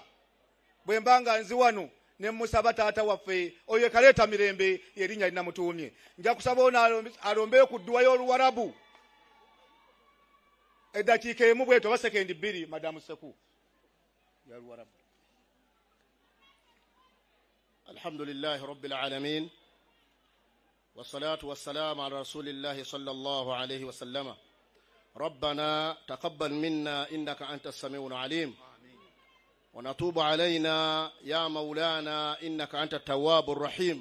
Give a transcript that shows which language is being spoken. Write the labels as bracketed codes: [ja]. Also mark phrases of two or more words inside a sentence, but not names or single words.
[lg] Bwe mba nga nzi wano ne musaba taata waffe oyo ekaleeta mirembe erinnya linnamutuumye. Nja kusaba ono alombeyo ku dduwa y'Oluwarabu eddakiika emu bwetyo oba sekendi bbiri. Madamu Seku ya Luwarabu. [ar] الحمد لله رب العالمين والصلاة والسلام على رسول الله صلى الله عليه وسلم. ربنا تقبل منا إنك أنت السميع العليم ونتوب علينا يا مولانا إنك أنت التواب الرحيم.